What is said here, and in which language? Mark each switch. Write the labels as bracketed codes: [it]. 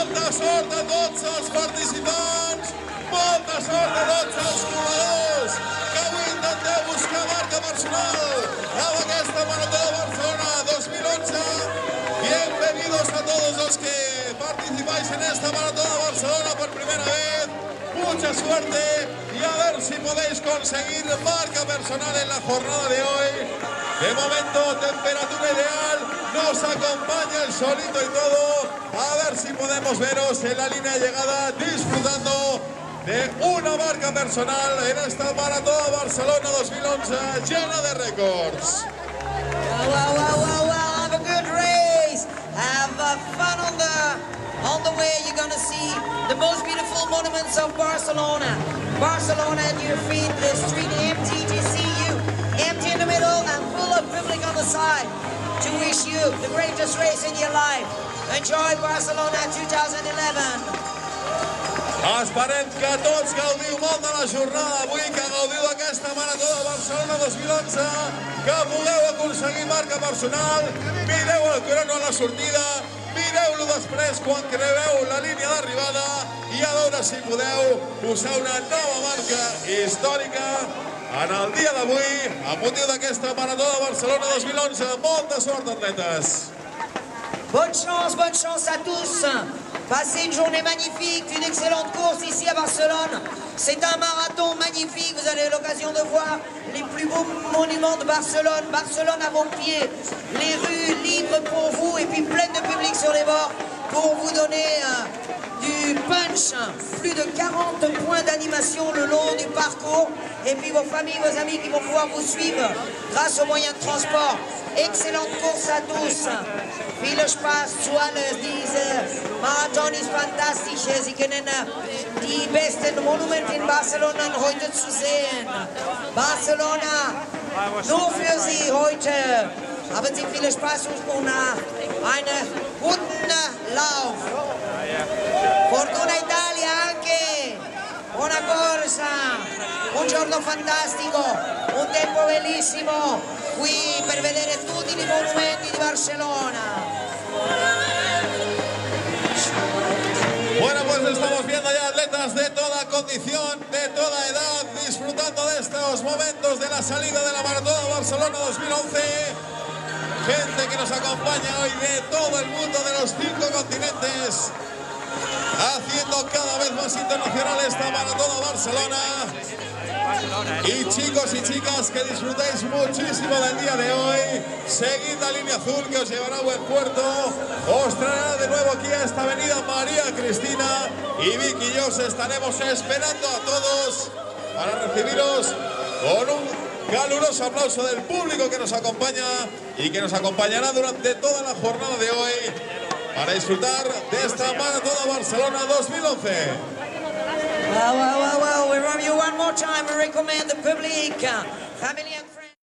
[ca] Sort a tots els participants, molta sort a tots els corredors que avui intenteu buscar marca personal amb aquesta Marató de Barcelona 2011. [es] Bienvenidos a todos los que participáis en esta Marató de Barcelona por primera vez. Mucha suerte y a ver si podéis conseguir marca personal en la jornada de hoy. De momento, temperatura ideal, nos acompaña el solito y todo. A ver si podemos veros en la línea de llegada disfrutando de una marca personal en esta Marató de Barcelona 2011 llena de récords. [en] Wow, have a good race. Have fun on the way. You're going to see the most beautiful monuments of Barcelona. Barcelona at your feet, the street empty to see you. Empty in the middle and full of public on the side. To wish you the greatest race in your life. Enjoy Barcelona 2011. [ca] Esperem que tots gaudiu molt de la jornada avui, que gaudiu d'aquesta Marató de Barcelona 2011, que pugueu aconseguir marca personal, mireu el crono a la sortida, mireu-lo després quan creueu la línia d'arribada i a veure si podeu posar una nova marca històrica en el dia d'avui, amb motiu d'aquesta Marató de Barcelona 2011. Molta sort, atletes! [fr] Bonne chance à tous. Passez une journée magnifique, une excellente course ici à Barcelone. C'est un marathon magnifique, vous avez l'occasion de voir les plus beaux monuments de Barcelone. Barcelone à vos pieds, les rues libres pour vous et puis pleines de public sur les bords pour vous donner du punch. Plus de 40 points d'animation le long du parcours. Et puis vos familles, vos amis qui vont pouvoir vous suivre grâce aux moyens de transport. Excellente course à tous. [de] Viel Spaß zu alles. Dieser Marathon ist fantastisch. Sie können die besten Monumente in Barcelona heute zu sehen. Barcelona, nur für Sie heute. Haben Sie viel Spaß und einen guten Lauf. [it] Fortuna Italia anche. Buona corsa. Un giorno fantastico, un tempo bellissimo qui per vedere tutti i monumenti di Barcelona. [es] Bueno, pues estamos viendo ya atletas de toda condición, de toda edad, disfrutando de estos momentos de la salida de la Marató de Barcelona 2011. Gente que nos acompaña hoy de todo el mundo, de los 5 continentes, haciendo cada vez más internacional esta Marató de Barcelona. Y chicos y chicas, que disfrutéis muchísimo del día de hoy. Seguid la línea azul que os llevará a buen puerto. Os traerá de nuevo aquí a esta avenida María Cristina. Y Vicky y yo os estaremos esperando a todos para recibiros con un caluroso aplauso del público que nos acompaña y que nos acompañará durante toda la jornada de hoy para disfrutar de esta Marató de Barcelona 2011. [en] Well, we love you one more time. We recommend the public, family and friends.